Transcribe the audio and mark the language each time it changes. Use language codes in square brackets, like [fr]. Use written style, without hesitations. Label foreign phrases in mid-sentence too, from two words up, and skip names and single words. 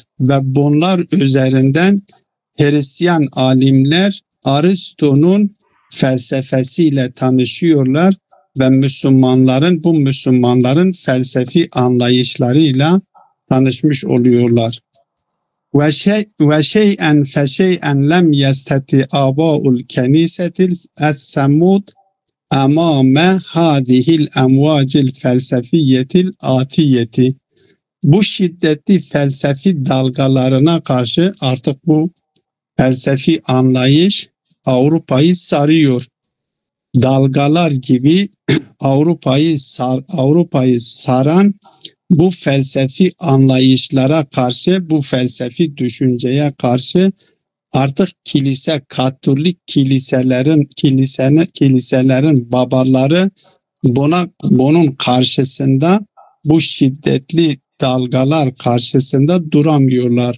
[tr] Ve bunlar üzerinden Hristiyan alimler Aristo'nun felsefesiyle tanışıyorlar ve Müslümanların felsefi anlayışlarıyla tanışmış oluyorlar. [ar] وشيئا فشيئا لم يستطع آباء الكنيسة الصمود أمام هذه الأمواج الفلسفية الآتية. [tr] Bu şiddetli felsefi dalgalarına karşı artık bu felsefi anlayış Avrupa'yı sarıyor. Dalgalar gibi Avrupa'yı saran bu felsefi anlayışlara karşı, bu felsefi düşünceye karşı artık Katolik kiliselerin babaları bunun karşısında, bu şiddetli dalgalar karşısında duramıyorlar.